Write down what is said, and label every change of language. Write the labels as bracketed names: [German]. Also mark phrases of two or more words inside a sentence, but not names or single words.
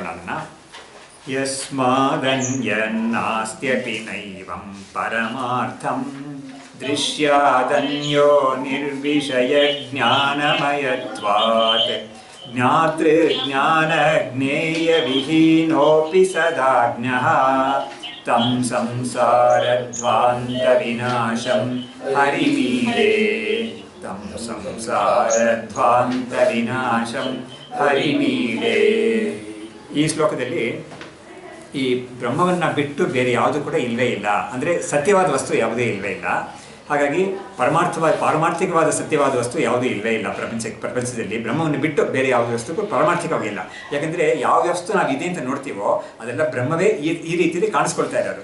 [Sanskrit] ಅದನ್ನು ಯಸ್ಮಾದನ್ಯನ್ನಾಸ್ತ್ಯಪಿ ನೈವಂ ಪರಮಾರ್ಥಂ ದೃಶ್ಯಾದನ್ಯೋ ನಿರ್ವಿಷಯ ಜ್ಞಾನಮಯತ್ವಾತ್ ಜ್ಞಾತೃ ಜ್ಞಾನ ಜ್ಞೇಯ ವಿಹೀನೋಪಿ ಸದಾಜ್ಞಃ ತಂ ಸಂಸಾರಧ್ವಾಂತ ವಿನಾಶಂ ಹರಿಮೀಡೆ. ತಂ ಸಂಸಾರಧ್ವಾಂತ ವಿನಾಶಂ ಹರಿಮೀಡೆ. [Kannada] ಈ ಶ್ಲೋಕದಲ್ಲಿ ಈ ಬ್ರಹ್ಮವನ್ನು ಬಿಟ್ಟು ಬೇರೆ ಯಾವುದು ಕೂಡ ಇಲ್ಲವೇ ಇಲ್ಲ, ಅಂದರೆ ಸತ್ಯವಾದ ವಸ್ತು ಯಾವುದೇ ಇಲ್ಲವೇ ಇಲ್ಲ. ಹಾಗಾಗಿ ಪಾರಮಾರ್ಥಿಕವಾದ ಸತ್ಯವಾದ ವಸ್ತು ಯಾವುದೂ ಇಲ್ಲವೇ ಇಲ್ಲ ಪ್ರಪಂಚದಲ್ಲಿ. ಬ್ರಹ್ಮವನ್ನು ಬಿಟ್ಟು ಬೇರೆ ಯಾವುದೇ ವಸ್ತುಗೂ ಪಾರಮಾರ್ಥಿಕವಾಗಿಲ್ಲ. ಯಾಕಂದರೆ ಯಾವ ವಸ್ತು ನಾವು ಇದೆ ಅಂತ ನೋಡ್ತೀವೋ ಅದೆಲ್ಲ ಬ್ರಹ್ಮವೇ ಈ ರೀತಿಯಲ್ಲಿ ಕಾಣಿಸ್ಕೊಳ್ತಾ ಇರೋದು.